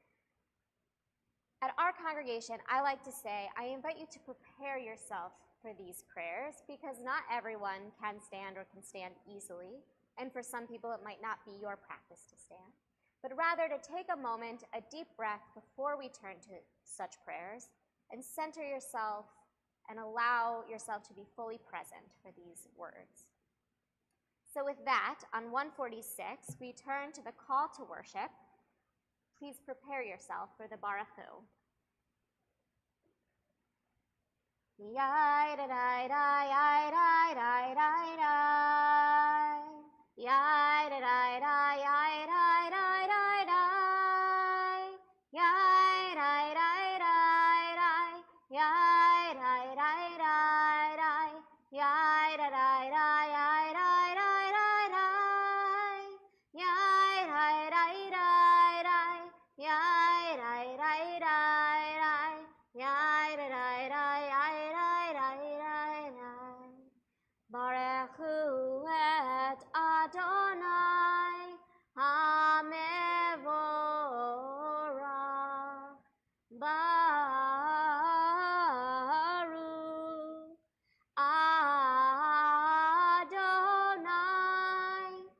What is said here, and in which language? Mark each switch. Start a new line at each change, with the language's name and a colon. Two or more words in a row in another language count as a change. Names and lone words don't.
English: At our congregation, I like to say, I invite you to prepare yourself for these prayers because not everyone can stand or can stand easily, and for some people it might not be your practice to stand, but rather to take a moment, a deep breath before we turn to such prayers and center yourself and allow yourself to be fully present for these words. So with that, on 146, we turn to the call to worship. Please prepare yourself for the Baruchu. Yai da da da yai da da da da yai da da da yai da da da da yai da da da yai da da da yai da da da yai da da da yai da da da yai da da da yai da da da.
Hebrew: ברכו את אדני המבורך, ברוך אדני